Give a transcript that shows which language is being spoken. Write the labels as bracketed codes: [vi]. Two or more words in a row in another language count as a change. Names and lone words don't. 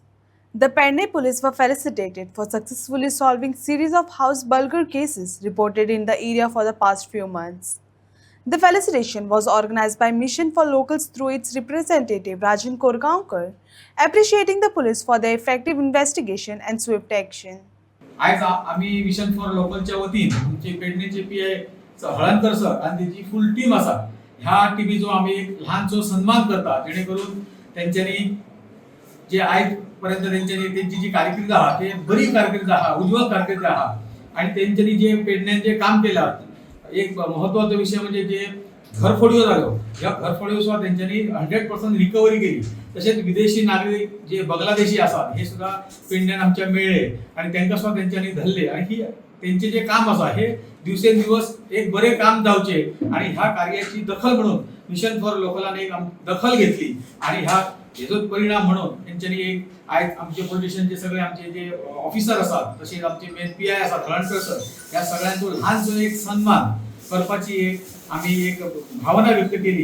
[en] The Penne police were felicitated for successfully solving series of house burglary cases reported in the area for the past few months. The felicitation was organized by Mission for Locals through its representative Rajan Korgaonkar, appreciating the police for their effective investigation and swift action. [kok] आज आम्ही मिशन फॉर लोकलच्या वतीन आमचे पेडणेचे पीआय हळणकर सर आणि त्याची [en] full team [kok] असा ह्या टीमीचो आम्ही एक लहानसो सन्मान करता जेणेकरून त्यांच्यानी जे आज पर्यंत त्यांची जी कारकीर्द आहा ते बरी कारकीर्द आहा उज्ज्वल कारकीर्द आहा आणि त्यांच्यानी जे पेडण्यात जे काम केलं एक महत्त्वाचा विषय म्हणजे जे घरफोडीओ झालो या घरफोडीओ सुद्धा त्यांच्यानी 100% रिकव्हरी केली. तसेच विदेशी नागरिक जे बांगलादेशी असतात हे सुद्धा पेडण्यात आमच्या मिळले आणि त्यांना सुद्धा त्यांच्यानी धरले आणि ही त्यांचे जे काम असा हे दिवसेंदिवस एक बरे काम जावचे आणि ह्या कार्याची दखल म्हणून मिशन फॉर लोकलाने एक दखल घेतली आणि ह्या हेजो परिणाम म्हणून त्यांच्यानी एक आज आमचे पॉलिटिशियनचे सगळे आमचे जे ऑफिसर असतात तसेच आमचे मेन पीआय असतात हळणकर सर या सगळ्यांचो लहानसो एक सन्मान करपाची एक आम्ही एक भावना व्यक्त केली.